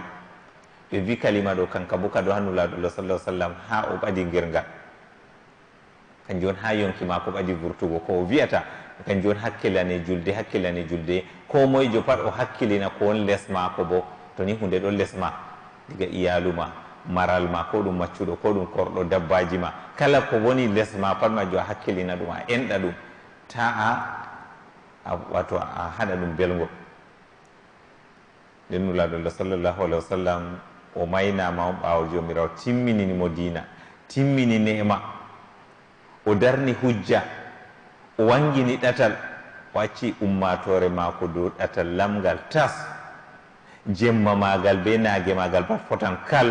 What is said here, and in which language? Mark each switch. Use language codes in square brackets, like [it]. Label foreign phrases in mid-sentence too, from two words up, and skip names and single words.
[ff] ɓe wi kalima ɗo kanka bo kado ha nulaɗo Allah [ar] صلى الله عليه وسلم [ff] ha o ɓadi ngirngal, kanjum on ha yonki mako ɓadi vurtugo ko o wiyata kanjum on hakkilane julde ko moyejo pat o hakkilina ko won les mako. Bo to ni hunde ɗon les ma diga iyalu ma, maral ma, ko ɗum maccuɗo ko ɗum korɗo, dabbaji ma, kala ko woni les ma pat majo a hakkilina ɗum, a enɗa ɗum ta wato a haɗa ɗum belgol. nden nulaɗo Allah [ar] صلى الله عليه وسلم [ff] o maynama on ɓawo jomirawo timmininimo diina, timmini ne'ma, o darni hujja, o wangini ɗatal, o acci ummatore mako dow ɗatal lamgal tas, jemma magal be naage magal pat fotan kal.